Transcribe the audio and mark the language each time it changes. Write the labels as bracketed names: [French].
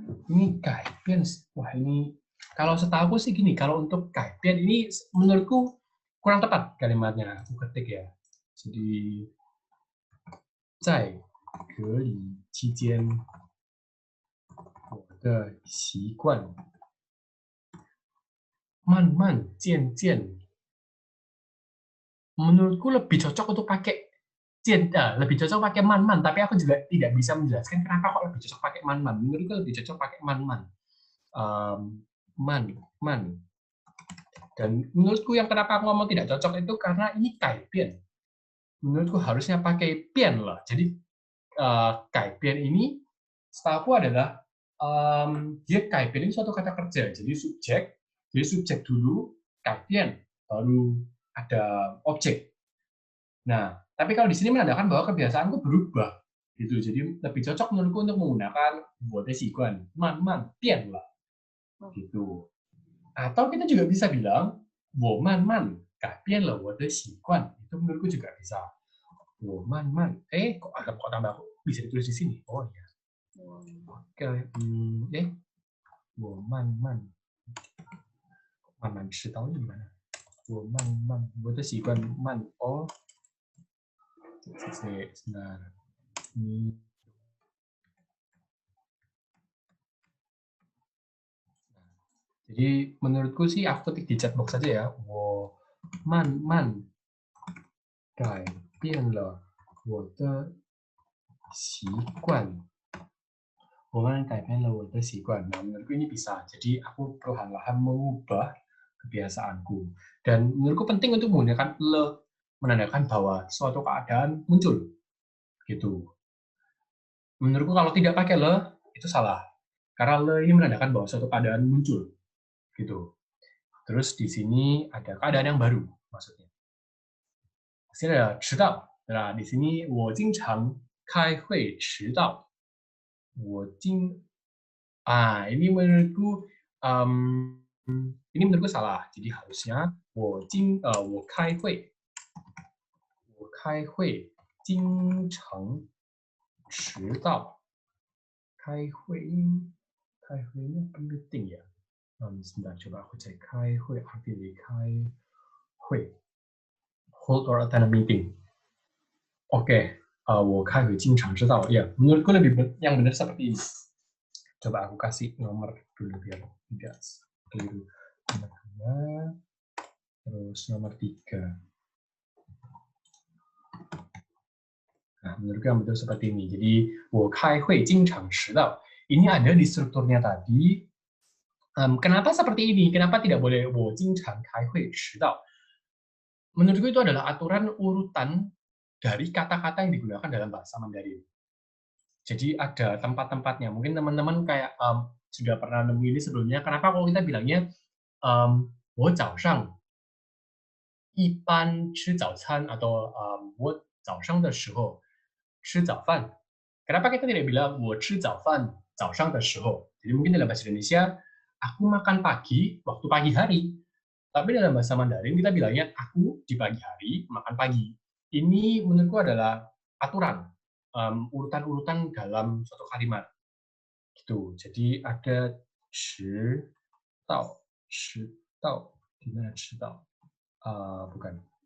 [Indonesian] Ini kaipian, wah ini kalau setahu sih gini, kalau untuk kaipian ini menurutku kurang tepat kalimatnya. Aku ketik ya. Jadi [Chinese] 在隔离期间，我的习惯慢慢渐渐. [Indonesian] Menurutku lebih cocok untuk pakai lebih cocok pakai man-man, tapi aku juga tidak bisa menjelaskan kenapa kok lebih cocok pakai man-man. Menurutku lebih cocok pakai man-man. Man. Dan menurutku yang kenapa aku ngomong tidak cocok itu karena ini kaipian. Menurutku harusnya pakai pian lah. Jadi kaipian ini setahu adalah dia kaipian ini suatu kata kerja. Jadi subjek dulu, kaipian, baru ada objek. Nah, tapi kalau di sini menandakan bahwa kebiasaanku berubah, gitu. Jadi lebih cocok menurutku untuk menggunakan [Chinese] 我的习惯慢慢变了, [Indonesian] gitu. Atau kita juga bisa bilang [Chinese] 我慢慢改变了我的习惯, [Indonesian] itu menurutku juga bisa. [Chinese] 我慢慢, [Indonesian] kok tambah aku bisa ditulis di sini? Oh ya. Oke, [Chinese] 我慢慢知道 [Indonesian] ini gimana? [Chinese] 我慢慢, 我的习惯慢, [Indonesian] sebentar. Jadi menurutku sih aku ketik di chat box saja ya. [Chinese] 我慢慢改变了我的习惯. 我慢慢改变了我的习惯. [Indonesian] Nah, menurutku ini bisa. Jadi aku perlahan-lahan mengubah kebiasaanku. Dan menurutku penting untuk menggunakan le, menandakan bahwa suatu keadaan muncul. Gitu. Menurutku kalau tidak pakai le, itu salah. Karena le ini menandakan bahwa suatu keadaan muncul. Gitu. Terus di sini ada keadaan yang baru, maksudnya. Di sini ada 迟到. Nah, di sini [Chinese] 我经常开会迟到. [Indonesian] Ini menurutku salah. Jadi harusnya [Chinese] 我开会经常迟到. 开会 [Indonesian] ini penting ya. Sebentar, coba aku cek [Chinese] 开会 [Indonesian] artinya 开会 [English] hold or attend a meeting. [Indonesian] Oke, [Chinese] 我开会经常迟到. [Indonesian] Ya, menurutku yang benar seperti ini. Coba aku kasih nomor dulu biar tidak keliru. Terus nomor 3. Nah, menurutku yang betul seperti ini. Jadi, [Chinese] 我开会经常迟到. [Indonesian] Ini ada di strukturnya tadi. Kenapa seperti ini? Kenapa tidak boleh [Chinese] 我经常开会迟到? [Indonesian] Menurutku itu adalah aturan urutan dari kata-kata yang digunakan dalam bahasa Mandarin. Jadi ada tempat-tempatnya. Mungkin teman-teman kayak sudah pernah nemu ini sebelumnya. Kenapa kalau kita bilangnya [Chinese] 我早上一般吃早餐 [Indonesian] atau [Chinese] 我早上的时候吃早饭. [Indonesian] Kenapa kita tidak bilang [Chinese] 我吃早饭早上的时候? [Indonesian] Jadi mungkin dalam bahasa Indonesia, aku makan pagi waktu pagi hari. Tapi dalam bahasa Mandarin kita bilangnya aku di pagi hari makan pagi. Ini menurutku adalah aturan, urutan-urutan dalam suatu kalimat. Gitu. Jadi ada 迟到, 迟到, di mana 迟到? Bukan.